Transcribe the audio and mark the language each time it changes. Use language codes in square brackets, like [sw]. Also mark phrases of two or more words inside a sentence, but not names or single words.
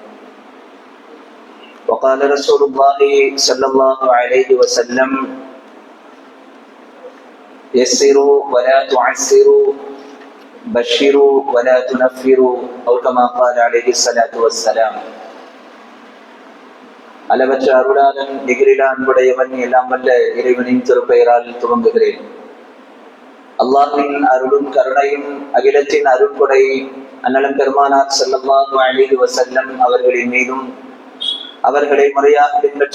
[ar] وقال رسول الله صلى الله عليه وسلم: يسروا ولا تعسروا، بشروا ولا تنفروا، أو كما قال عليه الصلاة والسلام. [ta] அளவற்ற அருளாளன் நிகரிலா அன்புடையவன் எல்லாம் வல்ல இறைவனின் திருப்பெயரால் துவங்குகிறேன். அல்லாஹ்வின் அருளும் கருணையும் அகிலத்தின் அருட்கொடை அண்ணலம் பெருமானார் [ar] صلى الله عليه وسلم [ta] அவர்களின் மீதும், அவர்களை முறையாக பின்பற்றி